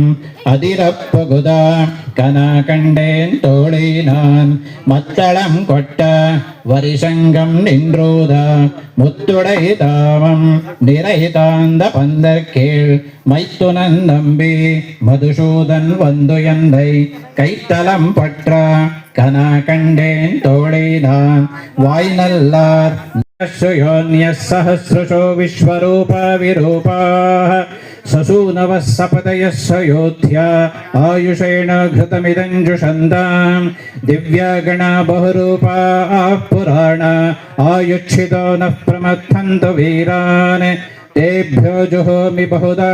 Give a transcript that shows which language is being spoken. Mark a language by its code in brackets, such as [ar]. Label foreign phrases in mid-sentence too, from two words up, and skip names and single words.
[ta] அதிரப்பகுதா கன கண்டேன் தோழினான் மத்தளம் கொட்ட வரிசங்கம் நின்றூதா முத்துடை தாமம் நிறை தாந்த பந்தர்கீழ் மைத்துனன் நம்பி மதுசூதன் வந்து எந்தை கைத்தலம் பற்ற கன கண்டேன் தோழினான் வாய் நல்லார் [sa] सहस्रशो विश्वरूपा विरूपाः ससूनवः सपतयः सयोध्या आयुषेण घृतमिदं जुषन्तां दिव्यागणा बहुरूपाः पुराणा आयुक्षितो नः प्रमथन्तु वीरान् तेभ्यो जुहोमि बहुधा